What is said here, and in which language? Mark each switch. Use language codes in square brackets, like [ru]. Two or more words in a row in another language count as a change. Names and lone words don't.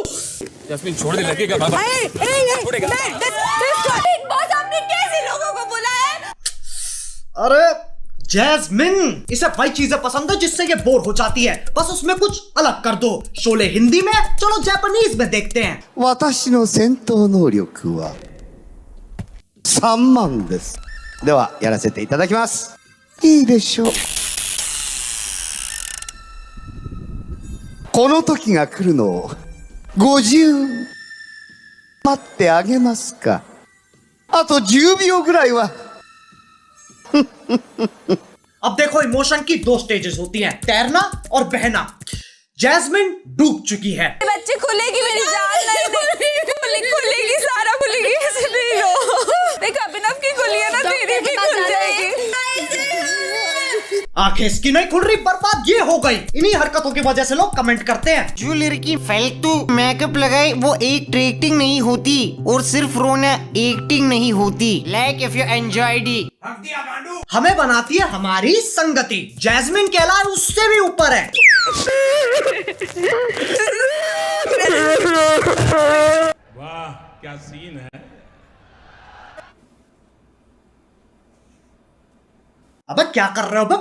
[hi] जस्मीन छोड़ दे, लगेगा बाबा। छोड़ेगा। बिग बॉस आपने कैसे लोगों को बुलाया? अरे जैस्मिन, इसे वही चीजें पसंद है जिससे ये बोर हो जाती है, बस उसमें कुछ अलग कर दो। शोले हिंदी में, चलो जापानीज में देखते हैं। [ja] 私の戦闘能力は3万です。ではやらせていただきます。いいでしょう。この時が来るのを50待ってあげますか。あと10秒ぐらいは。 [hi] अब देखो, इमोशन की 2 स्टेजेस होती हैं, तैरना और बहना। जैस्मिन डूब चुकी है। बच्चे खुलेगी मेरी जान नहीं खुलेगी सारा खुलेगी ऐसे नहीं लो देख अभिनव की खुली है ना तेरी भी खुल जाएगी। आंखें इसकी नहीं खुल रही, बर्बाद ये हो गई। इन्हीं हरकतों की वजह से लोग कमेंट करते हैं जो लड़की फालतू मेकअप लगाए वो एक्टिंग नहीं होती, और सिर्फ रोना एक्टिंग नहीं होती। [en] like if you enjoyed it. [hi] हमें बनाती है हमारी संगति। जैस्मिन कहलाए उससे भी ऊपर है। वाह क्या सीन है। अबे क्या कर रहे हो बे?